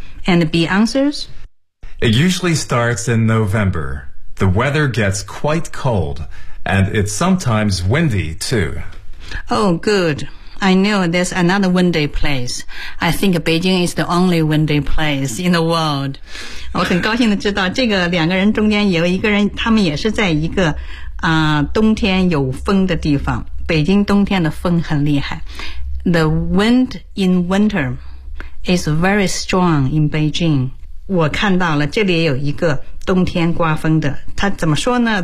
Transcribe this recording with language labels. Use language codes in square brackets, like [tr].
[en] And B answers? It usually starts in November. The weather gets quite cold and it's sometimes windy too. Oh good, I knew there's another windy place. I think Beijing is the only windy place in the world. [zh] 我很高兴地知道这个两个人中间有一个人，他们也是在一个冬天有风的地方。北京冬天的风很厉害。 [en] The wind in winter is very strong in Beijing. [zh] 我看到了这里有一个冬天刮风的，他怎么说呢？